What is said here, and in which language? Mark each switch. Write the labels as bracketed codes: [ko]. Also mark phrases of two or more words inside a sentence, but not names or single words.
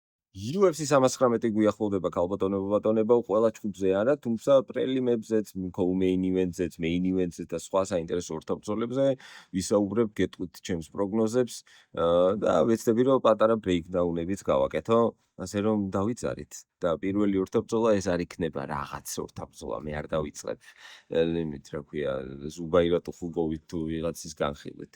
[ka] UFC 319 გვიახლოვდება ქალბატონებო-ბატონებო, ყველა ჯგუფზე არა, თუმცა პრელიმებზეც, [en] co-main event- [ka] ზეც, [en] main event- [ka] ზეც და სხვა საინტერესო ორთაბრძოლებზე ვისაუბრებ, გეტყვით ჩემს პროგნოზებს და ვეცდები, რომ პატარა breakdown-ებიც გავაკეთო, ასე რომ დავიწყარით. და პირველი ორთაბრძოლა ეს არ იქნება რაღაც ორთაბრძოლა, მე არ დავიწყებ ელემენტ, რა ქვია, ზუბაირა ტუხუგოვით თუ ვიღაცის განხილვით.